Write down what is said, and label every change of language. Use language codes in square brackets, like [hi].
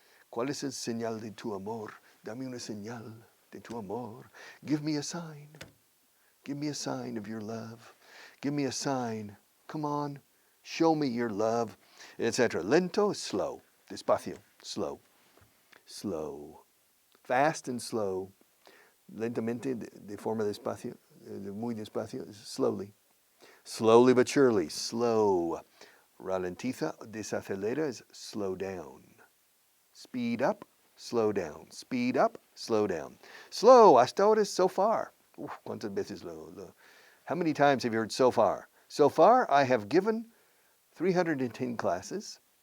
[es] ¿Cuál es el señal de tu amor? Dame una señal de tu amor. [en] Give me a sign. Give me a sign of your love. Give me a sign. Come on. Show me your love, etc. Lento is slow. Despacio, slow. Slow. Fast and slow. [es] Lentamente, de forma despacio, muy despacio, slowly. [en] Slowly but surely, slow. Ralentiza, desacelera is slow down. Speed up, slow down. Speed up, slow down. Slow, [es] hasta ahora [en] is so far. [es] ¿Cuántas veces [en] How many times have you heard so far? So far, I have given 310 classes.